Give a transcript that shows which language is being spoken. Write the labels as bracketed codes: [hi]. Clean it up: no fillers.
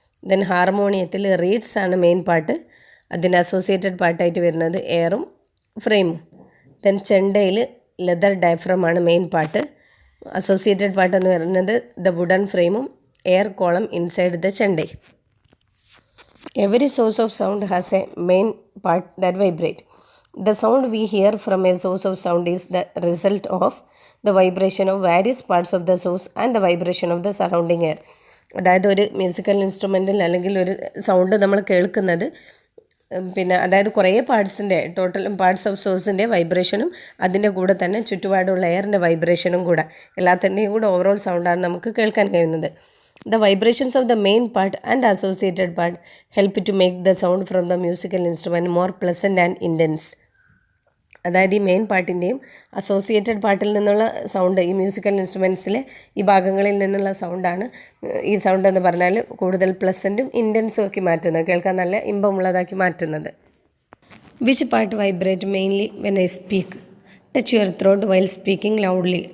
[ml] Then ഹാർമോണിയത്തിൽ reads ആണ് main part, അതിൻ്റെ associated പാർട്ടായിട്ട് വരുന്നത് എയറും ഫ്രെയിമും. ദെൻ ചെണ്ടയിൽ ലെതർ ഡയഫ്രം ആണ് മെയിൻ പാർട്ട്, അസോസിയേറ്റഡ് പാർട്ട് എന്ന് പറയുന്നത് ദ വുഡൻ ഫ്രെയിമും [en] Air column inside the chenda. Every source of sound has a main part that vibrate. The sound we hear from a source of sound is the result of the vibration of various parts of the source and the vibration of the surrounding air. [ml] അതായത് ഒരു musical ഇൻസ്ട്രുമെൻറ്റിൽ അല്ലെങ്കിൽ ഒരു sound നമ്മൾ കേൾക്കുന്നത് അതായത് കുറേ പാർട്സിൻ്റെ total parts of സോഴ്സിൻ്റെ വൈബ്രേഷനും അതിൻ്റെ കൂടെ തന്നെ ചുറ്റുപാടുള്ള എയറിൻ്റെ വൈബ്രേഷനും കൂടെ എല്ലാത്തിൻ്റെയും കൂടെ ഓവറോൾ സൗണ്ടാണ് നമുക്ക് കേൾക്കാൻ കഴിയുന്നത്. [en] The vibrations of the main part and associated part help to make the sound from the musical instrument more pleasant and intense. [ml] അതായത് ഈ മെയിൻ പാർട്ടിൻ്റെയും അസോസിയേറ്റഡ് പാർട്ടിൽ നിന്നുള്ള സൗണ്ട്, ഈ മ്യൂസിക്കൽ ഇൻസ്ട്രുമെൻറ്റ്സിലെ ഈ ഭാഗങ്ങളിൽ നിന്നുള്ള സൗണ്ടാണ് ഈ സൗണ്ട് എന്ന് പറഞ്ഞാൽ കൂടുതൽ പ്ലസൻറ്റും ഇൻറ്റൻസും ആക്കി മാറ്റുന്നത്, കേൾക്കാൻ നല്ല ഇമ്പമുള്ളതാക്കി മാറ്റുന്നത്. [en] Which part vibrate mainly when I speak? Touch your throat while speaking loudly.